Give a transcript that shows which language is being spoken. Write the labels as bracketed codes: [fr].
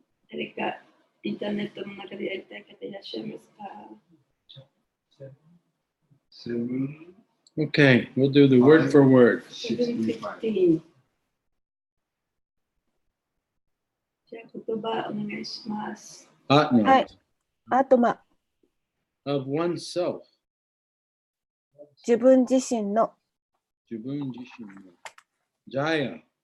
[ja] 誰かインターネットの中でやりたい方いらっしゃいますか？ 7, [en] Okay, we'll do the word for word. 65. [ja] じゃあ言葉お願いします。 [sa] Atma, [ja] はい。あと [en] of oneself. [ja] 自分自身の Jibun Jishin. Jaya,